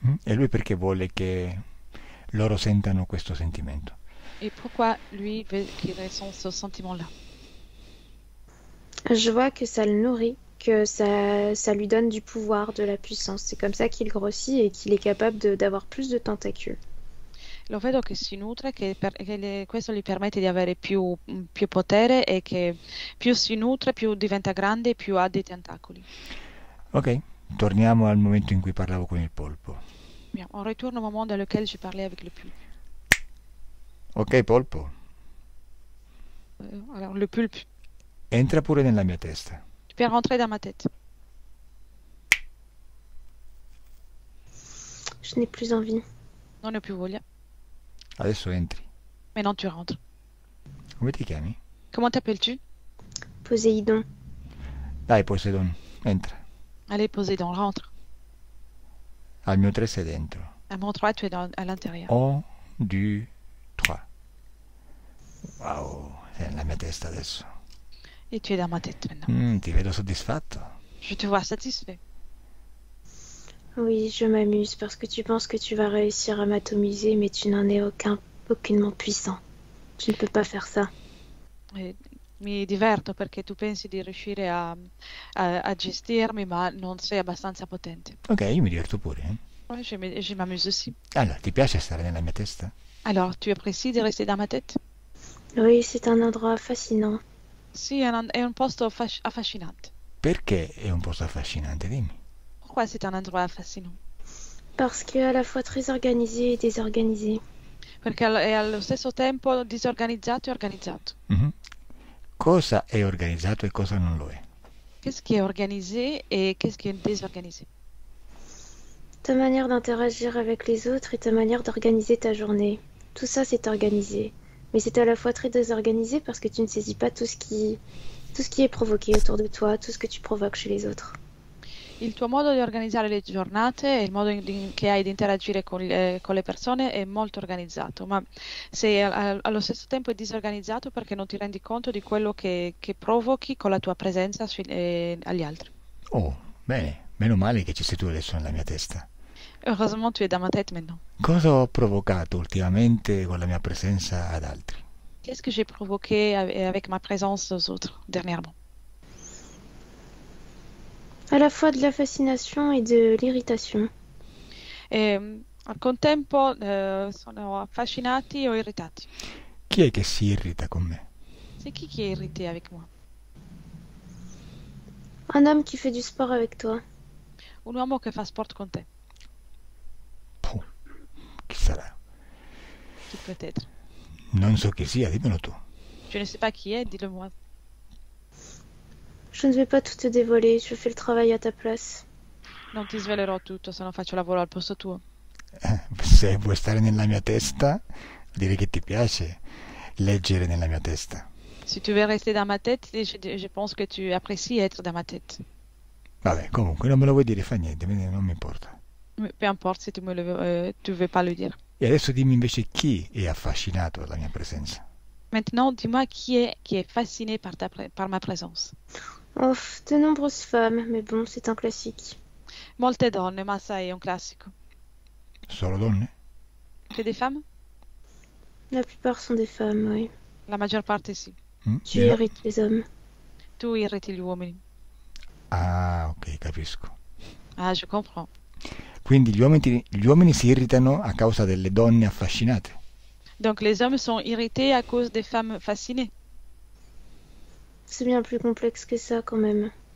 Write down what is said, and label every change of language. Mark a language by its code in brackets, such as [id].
[it] E lui perché vuole che loro sentano questo sentimento? [fr] Et pourquoi lui veut qu'il ressent ce sentiment-là? Je vois que ça le nourrit, que ça lui donne du pouvoir, de la puissance. C'est comme ça qu'il grossit et qu'il est capable d'avoir plus de tentacules. [it] Lo vedo che si nutre, questo gli permette di avere più potere e che più si nutre, più diventa grande e più ha dei tentacoli. Ok, torniamo al momento in cui parlavo con il polpo. [fr] Bien, on retourne au moment dans lequel j'ai parlé avec le pulpe. [it] Ok, polpo, [fr] Alors, le pulpe, [it] entra pure nella mia testa. [fr] tu peux rentrer dans ma tête. Je n'ai plus envie. [it] Non ne più voglia, Adesso entri. [fr] mais non, tu rentres. [it] Come ti chiami? [fr] Comment t'appelles-tu? Poséidon. [it] Dai, Poseidon, entra. [fr] Allez, Poséidon, rentre. [it] Al mio 3 sei dentro. [fr] À mon 3, tu es à l'intérieur. [it] 1, 2, 3. Wow, sei nella mia testa adesso. [fr] Et tu es dans ma tête maintenant. [it] Ti vedo soddisfatto. [fr] Je te vois satisfait. Oui, je m'amuse parce que tu penses que tu vas réussir à m'atomiser, mais tu n'en es aucunement puissant. Tu ne peux pas faire ça. [it] E mi diverto perché tu pensi di riuscire a gestirmi, ma non sei abbastanza potente. Ok, io mi diverto pure. [fr] Ouais, je m'amuse aussi. [it] Allora, ti piace stare nella mia testa? [fr] Alors, tu apprécies de rester dans ma tête? Oui, c'est un endroit fascinant. [it] Sì, è un posto affascinante. Perché è un posto affascinante, dimmi. [fr] Pourquoi c'est un endroit fascinant? Parce que à la fois très organisé et désorganisé. [it] Perché è allo stesso tempo disorganizzato e organizzato. Mhm. Cosa è organizzato e cosa non lo è? [fr] Qu'est-ce qui est organisé et qu'est-ce qui est désorganisé? Ta manière d'interagir avec les autres et ta manière d'organiser ta journée. Tout ça, c'est organisé. Mais c'est à la fois très désorganisé parce que tu ne saisis pas tout ce qui est provoqué autour de toi, tout ce que tu provoques chez les autres. [it] Il tuo modo di organizzare le giornate e il modo che hai di interagire con le persone è molto organizzato, ma allo stesso tempo è disorganizzato perché non ti rendi conto di quello che provochi con la tua presenza agli altri. Oh, bene, meno male che ci sei tu adesso nella mia testa. [fr] Heureusement, tu es dans ma tête maintenant. [it] Cosa ho provocato ultimamente con la mia presenza ad altri? [fr] Qu'est-ce que j'ai provoqué avec ma présence aux autres dernièrement? À la fois de la fascination et de l'irritation. [it] Al contempo sono affascinati o irritati. Chi è che si irrita con me? [fr] C'est qui est irrité avec moi? Un homme qui fait du sport avec toi. [it] Un uomo che fa sport con te. Puh, chi sarà? [fr] Qui peut être? [it] Non so chi sia, dimmelo tu. [fr] Je ne sais pas qui est, dis-le moi. Je ne vais pas tout te dévoiler, je fais le travail à ta place. [it] Non ti svelerò tutto se non faccio lavoro al posto tuo. Se vuoi stare nella mia testa, direi che ti piace leggere nella mia testa. [fr] Si tu veux rester dans ma tête, je pense que tu apprécies être dans ma tête. [it] Vabbè, comunque non me lo vuoi dire, fa niente, non mi importa. [fr] Peu importe si tu tu veux pas le dire. [it] E adesso dimmi invece chi è affascinato dalla mia presenza. [fr] Maintenant, dis-moi qui est fasciné par ma présence. Oh, de nombreuses femmes, mais bon, c'est un classique. [it] Molte donne, ma sai, è un classico. Solo donne? [fr] Que des femmes? La plupart sont des femmes, oui. [it] La maggior parte sì. [fr] Tu irrites les hommes. [it] Tu irriti gli uomini. Ah, ok, capisco. [fr] Ah, je comprends. [it] Quindi gli uomini si irritano a causa delle donne affascinate. [fr] Donc les hommes sont irrités à cause des femmes fascinées. C'est bien plus complexe que ça quand même.